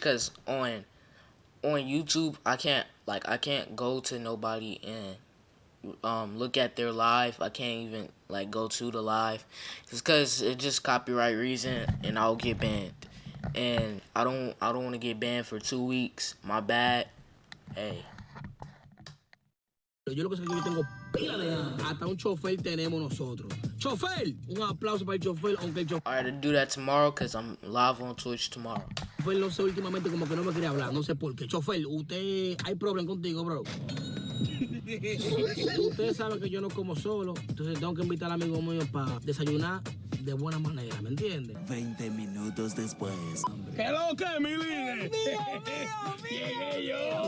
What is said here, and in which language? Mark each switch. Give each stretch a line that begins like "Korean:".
English: Cause on YouTube I can't go to nobody and look at their live. I can't even like go to the live. It's cause it's just copyright reason and I'll get banned. And I don't want to get banned for 2 weeks. My bad. Hey.
Spanish: Yo lo que sé es que yo tengo pila de hambre. Hasta un chofer tenemos nosotros. ¡Chofer! Un aplauso para el chofer, aunque el chofer...
English: Alright, I'll do that tomorrow because I'm live on Twitch tomorrow.
Spanish: Chofer, no sé, últimamente como que no me quiere hablar, no sé por qué. Chofer, usted... Hay problema contigo, bro. Ustedes saben que yo no como solo, entonces tengo que invitar al amigo mío para desayunar de buena manera, ¿me entiendes? 20 minutos después. ¿Qué lo que, mi líder? Llegué yo.